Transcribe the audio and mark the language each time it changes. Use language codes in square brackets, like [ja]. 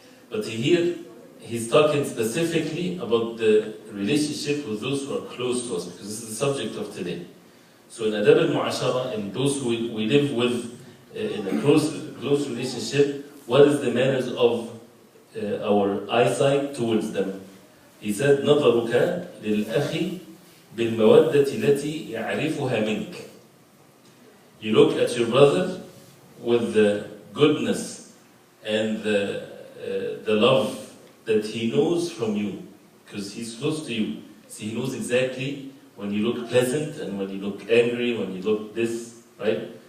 [en] But here, he's talking specifically about the relationship with those who are close to us, because this is the subject of today. So in adab al-mu'ashara, in those who we live with in a close relationship, what is the manners of our eyesight towards them? He said, [ar] نظرك للأخي بالمودة التي يعرفها منك. [en] You look at your brother with the goodness and the love that he knows from you, because he's close to you. See, he knows exactly when you look pleasant and when you look angry, when you look this, right?